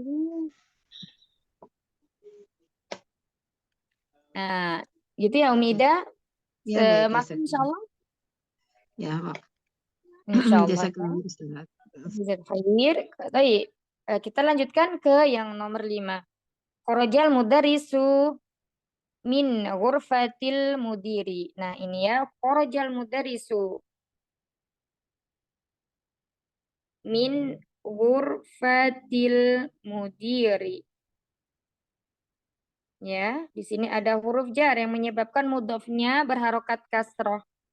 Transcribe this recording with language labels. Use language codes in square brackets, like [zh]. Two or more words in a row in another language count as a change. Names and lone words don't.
[id] Nah, gitu ya Umida. Ya, baik, Maaf [ar] insya Allah. [id] Ya, Pak. [ar] Insya Allah. Jazakallah, Ustazah. Jazakallah. [id] Baik, kita lanjutkan ke yang nomor 5. [ar] Kharajal mudarisu min ghurfatil mudiri. [id] Nah, ini ya, [ar] kharajal mudarisu min ghurfatil mudiri. [id] Ya, di sini ada huruf jar yang menyebabkan mudhofnya berharokat kasroh.